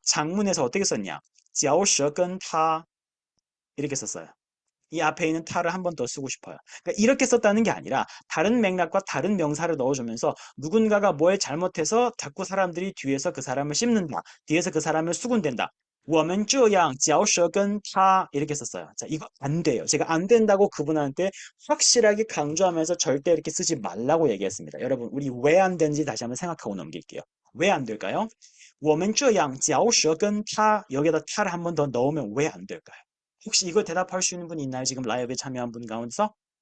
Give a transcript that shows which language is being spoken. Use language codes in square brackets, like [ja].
[ko] 장문에서 어떻게 썼냐? [zh] 嚼舌根他 [ko] 이렇게 썼어요. 이 앞에 있는 타를 한 번 더 쓰고 싶어요. 그러니까 이렇게 썼다는 게 아니라 다른 맥락과 다른 명사를 넣어주면서 누군가가 뭘 잘못해서 자꾸 사람들이 뒤에서 그 사람을 씹는다. 뒤에서 그 사람을 수군댄다. [zh] 我们这样嚼舌根他 [ko] 이렇게 썼어요. 자, 이거 안 돼요. 제가 안 된다고 그분한테 확실하게 강조하면서 절대 이렇게 쓰지 말라고 얘기했습니다. 여러분, 우리 왜 안 되는지 다시 한번 생각하고 넘길게요. 왜 안 될까요? [zh] 我们这样嚼舌根他 [ko] 여기다 타를 한 번 더 넣으면 왜 안 될까요? 혹시 이거 대답할 수 있는 분이 있나요? 지금 라이브에 참여한 분 가운데서?